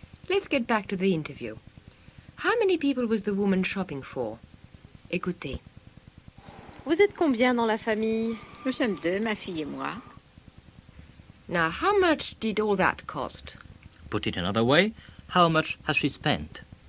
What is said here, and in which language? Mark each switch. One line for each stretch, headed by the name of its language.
English: Let's get back to the interview. How many people was the woman shopping for?
French: Écoutez. Vous êtes combien dans la famille? Nous sommes deux, ma fille et moi.
English: Now, how much did all that cost? Put it another way, how much has she spent?